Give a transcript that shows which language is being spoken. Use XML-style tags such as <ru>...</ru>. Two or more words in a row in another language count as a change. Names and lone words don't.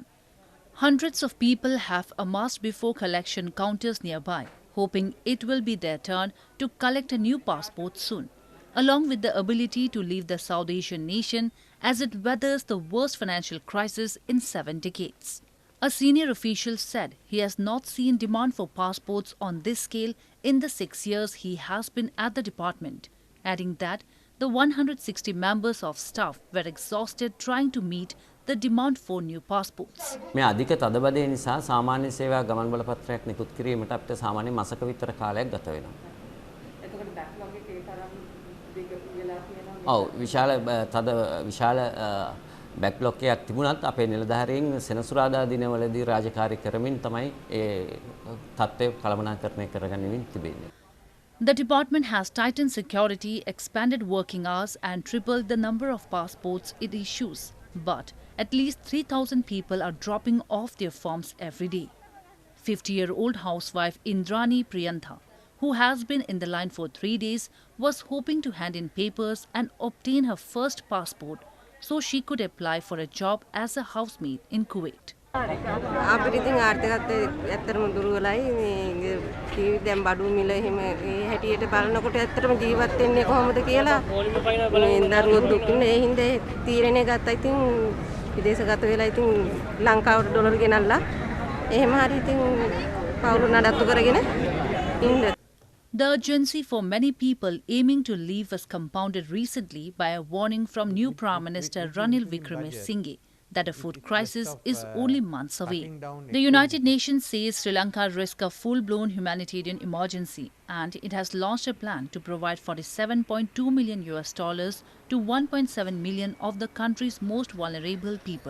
<en>Hundreds of people have amassed before collection counters nearby, hoping it will be their turn to collect a new passport soon, along with the ability to leave the South Asian nation as it weathers the worst financial crisis in 7 decades. A senior official said he has not seen demand for passports on this scale in the 6 years he has been at the department, adding that the 160 members of staff were exhausted trying to meet the demand for new passports.</en> <si>මේ අධික තදබදය නිසා සාමාන්‍ය සේවා ගමන් බලපත්‍රයක් නිකුත් කිරීමට අපිට සාමාන්‍ය මාසක විතර කාලයක් ගත වෙනවා. එතකොට බැක්ලොග් එකේ තරම් දිග වෙලා තියෙනවා. ඔව් විශාල බැක්ලොග් එකක් තිබුණත් අපේ නිලධාරීන් සෙනසුරාදා දිනවලදී රාජකාරී කරමින් තමයි ඒ තත්ත්වය කළමනාකරණය කරගනිමින් තිබෙන්නේ.</si> <en>The department has tightened security, expanded working hours and tripled the number of passports it issues. But at least 3,000 people are dropping off their forms every day. 50-year-old housewife Indrani Priyantha, who has been in the line for 3 days, was hoping to hand in papers and obtain her first passport so she could apply for a job as a housemaid in Kuwait.</en> <si>අපිට ඉතින් ආර්ථිකත්වය ඇත්තටම දුර්වලයි මේ දැන් බඩු මිල එහෙම ඒ හැටියට බලනකොට ඇත්තටම ජීවත් වෙන්නේ කොහොමද කියලා මේ දරුවෝ දුකින් ඒ හින්දා තීරණය ගත්තා ඉතින් විදේශගත වෙලා ඉතින් ලංකාවට ඩොලර් ගෙනල්ලා එහෙම හරි ඉතින් පවුරු නඩත්තු කරගෙන ඉන්න.</si> <en>The urgency for many people aiming to leave was compounded recently by a warning from new Prime Minister Ranil Wickremesinghe that a food crisis is only months away. The United Nations says Sri Lanka risks a full-blown humanitarian emergency and it has launched a plan to provide $47.2 million to 1.7 million of the country's most vulnerable people.</en>